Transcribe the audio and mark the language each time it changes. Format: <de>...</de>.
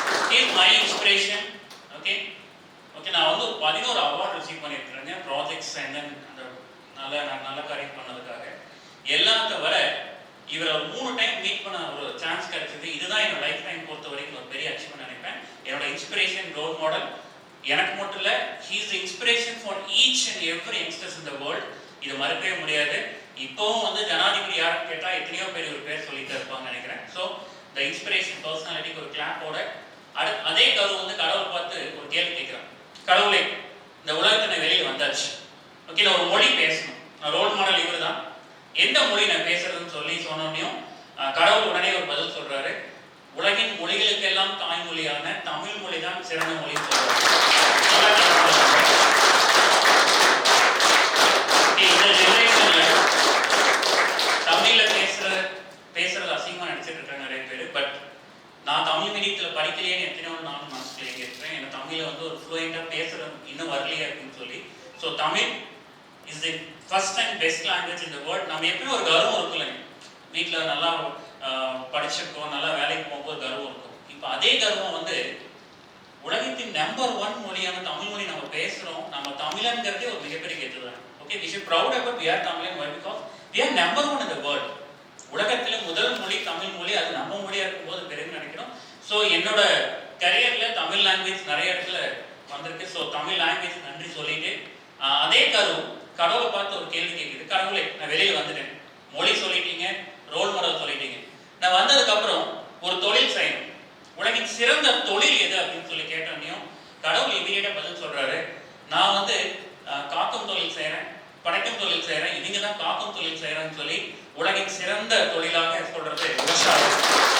<en>He is my inspiration.</en> <ta>Okay okay, நான் வந்து 11 award receive பண்ணியிருக்கிறேன் ப்ராஜெக்ட்ஸ் அண்ட் அந்த நல்ல காரியம் பண்ணதுக்காக. எல்லாம் தவிர இவரை 3 டைம் மீட் பண்ண ஒரு சான்ஸ் கிடைச்சது. இதுதான் என்னோட லைஃப் டைம் பொறுத்த வரைக்கும் ஒரு பெரிய அச்சீவ்மெண்ட் நினைப்பேன். என்னோட இன்ஸ்பிரேஷன், ரோல் மாடல் எனக்கு மட்டும் இல்லை,</ta> <en>he is the inspiration for each and every youngsters in the world.</en> <ta>இது மறக்கவே முடியாது. இப்போவும் வந்து ஜனாதிபதி யாரும் கேட்டா எத்தனையோ பேர் ஒரு பேர் சொல்லிட்டு இருப்பாங்க நினைக்கிறேன். ஸோ த இன்ஸ்பிரேஷன் பர்சனாலிட்டிக்கு ஒரு கிளாப்போட அதே கரு வந்து கடவுள் பார்த்து ஒரு கேள்வி கேட்கிறான், கடவுளே இந்த உலகத்தை வெளியில் வந்தாச்சு, ஓகே நான் ஒரு மொழி பேசணும், நான் ரோல் மாடல் இவர் தான், எந்த மொழி நான் பேசுறதுன்னு சொல்லி சொன்னோன்னையும் கடவுள் உடனே ஒரு பதில் சொல்றாரு, உலகின் மொழிகளுக்கெல்லாம் தாய்மொழியான தமிழ் மொழி தான் சிறந்த மொழின்னு சொல்றாரு. இந்த ஜெனரேஷன்ல தமிழ்ல பேசுறது அசிங்கமா நினைச்சிட்டு இருக்காங்க நிறைய பேர். பட் நான் தமிழ் மீடியத்துல படிக்கலையேன்னு எத்தனையோ நானும் மனசுல இருக்கிறேன். எனக்கு தமிழ்ல வந்து ஒரு ஃப்ளூயண்டா பேசுறது இன்னும் வரலையா இருக்குன்னு சொல்லி.</ta> <en>So Tamil is the first and best language in the world.</en> <ta>நம்ம எப்பயும் ஒரு கர்வம் இருக்குல்லைங்க, வீட்டில் நல்லா படிச்சிருக்கோம், நல்லா வேலைக்கு போகும்போது கர்வம் இருக்கும். இப்போ அதே கர்வம் வந்து உலகத்தின் நம்பர் 1 மொழியான தமிழ் மொழி நம்ம பேசுறோம், நம்ம தமிழன்கிறதே ஒரு மிகப்பெரிய கெத்துதான்.</ta> <en>Okay, we should proud about we are Tamilian. Why? Because we are number 1 in the world.</en> <ta>உலகத்துல முதல் மொழி தமிழ் மொழி, அது நம்ம மொழியா இருக்கும்போது பெருமை நினைக்கணும். ஸோ என்னோட கரியர்ல தமிழ் லாங்குவேஜ் நிறைய இடத்துல வந்திருக்கு. ஸோ தமிழ் லாங்குவேஜ் நன்றி சொல்லிட்டு அதே கடவுளை பார்த்து ஒரு கேள்வி கேட்குது, கடவுளே நான் வெளியில வந்துட்டேன், மொழி சொல்லிட்டீங்க, ரோல் மாடல் சொல்லிட்டீங்க, நான் வந்ததுக்கு அப்புறம் ஒரு தொழில் செய்யணும், உலகின் சிறந்த தொழில் எது அப்படின்னு சொல்லி கேட்டோன்னையும் கடவுள் இமீடியட்டா பதில் சொல்றாரு, நான் வந்து காக்கும் தொழில் செய்யறேன், படைக்கும் தொழில் செய்யறேன், இவங்க தான் காக்கும் தொழில் செய்யறேன்னு சொல்லி உலகின் சிறந்த தொழிலாக சொல்றது விவசாயம்.</ta>